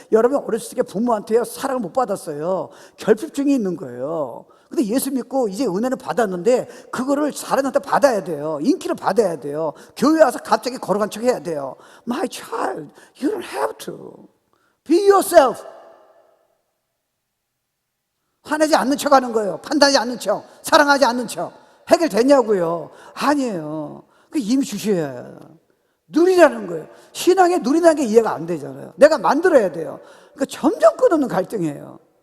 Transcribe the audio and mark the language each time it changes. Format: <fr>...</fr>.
<ko>여러분 어렸을 때 부모한테 사랑을 못 받았어요. 결핍증이 있는 거예요. 근데 예수 믿고 이제 은혜를 받았는데 그거를 사람한테 받아야 돼요. 인기를 받아야 돼요. 교회 와서 갑자기 걸어간 척 해야 돼요.</ko> <en>My child, you don't have to. Be yourself.</en> <ko>화내지 않는 척 하는 거예요. 판단하지 않는 척, 사랑하지 않는 척. 해결됐냐고요? 아니에요. 이미 주셔야 해요. 누리라는 거예요. 신앙에 누리라는 게 이해가 안 되잖아요. 내가 만들어야 돼요. 그러니까 점점 끝없는 갈등이에요.</ko>